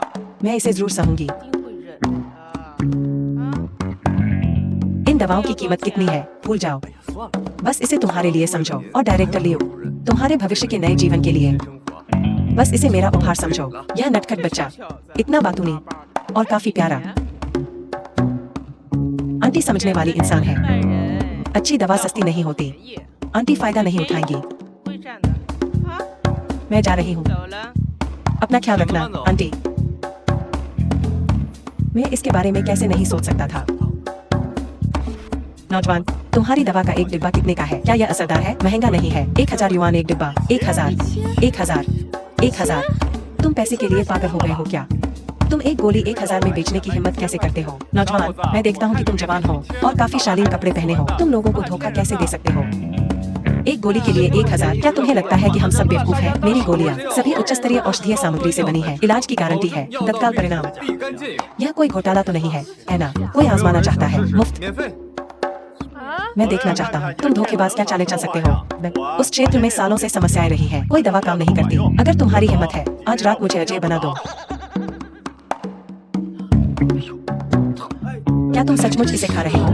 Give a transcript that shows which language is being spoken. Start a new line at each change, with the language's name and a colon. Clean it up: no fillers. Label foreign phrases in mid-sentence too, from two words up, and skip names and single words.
Chinese: 幸福啊。
Hindi: मैं इसे जरूर सहूंगी।
Chinese: 一定会忍的。啊，
Hindi: इन दवाओं की कीमत कितनी है भूल जाओ,
Chinese: 哎呀，算了，
Hindi: बस इसे तुम्हारे लिए समझो और डायरेक्टर लियो, तुम्हारे भविष्य के नए जीवन के लिए
Chinese: 生活
Hindi: बस इसे मेरा उपहार समझो। यह नटखट बच्चा
Chinese: 小子，
Hindi: इतना बातूनी और काफी प्यारा, आंटी समझने वाली इंसान है।
Chinese: 卖人，
Hindi: अच्छी दवा सस्ती नहीं होती,
Chinese: 也
Hindi: आंटी फायदा नहीं उठाएंगी।
Chinese: 会站的。啊，
Hindi: मैं जा रही हूँ,
Chinese: 走了。
Hindi: अपना ख्याल रखना आंटी। मैं इसके बारे में कैसे नहीं सोच सकता था। नौजवान, तुम्हारी दवा का एक डिब्बा कितने का है? क्या यह असरदार है? महंगा नहीं है। 1000 युआन एक डिब्बा। 1000 1000 1000। तुम पैसे के लिए पागल हो गए हो क्या? तुम एक गोली 1000 में बेचने की हिम्मत कैसे करते हो? नौजवान, मैं देखता हूँ कि तुम जवान हो और काफी शालीन कपड़े पहने हो, तुम लोगों को धोखा कैसे दे सकते हो? एक गोली के लिए 1000। क्या तुम्हें लगता है कि हम सब बेवकूफ हैं? मेरी गोलियां सभी उच्च स्तरीय औषधीय सामग्री से बनी है, इलाज की गारंटी है, तत्काल परिणाम। 立竿见影， यह कोई घोटाला तो नहीं है, है ना? कोई आजमाना चाहता है मुफ्त। 免费。 मैं देखना चाहता हूँ तुम धोखेबाज क्या चाले चल सकते हो। उस क्षेत्र में सालों से समस्याएं रही हैं, कोई दवा काम नहीं करती। अगर तुम्हारी हिम्मत है, आज रात मुझे अजय बना दो। क्या तुम सचमुच इसे खा रहे हो?